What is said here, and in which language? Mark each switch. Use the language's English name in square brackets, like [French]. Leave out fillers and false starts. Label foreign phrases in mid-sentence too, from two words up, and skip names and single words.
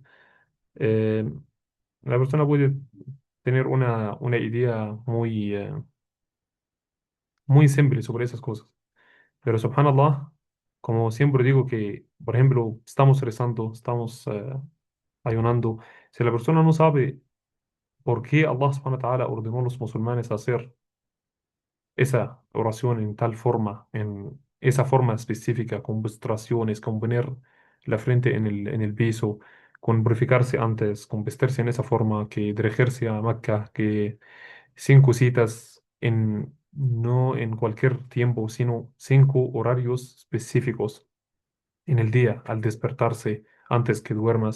[Spanish] eh, la persona puede tener una idea muy simple sobre esas cosas. Pero subhanallah, como siempre digo que, por ejemplo, estamos rezando, estamos ayunando. Si la persona no sabe por qué [Arabic] الله سبحانه وتعالى [Spanish] ordenó a los musulmanes a hacer esa oración en tal forma, en esa forma específica, con postraciones, con poner la frente en el piso, con purificarse antes, con vestirse en esa forma, que dirigirse a Mecca, que cinco citas no en cualquier tiempo, sino cinco horarios específicos en el día, al despertarse, antes que duermas.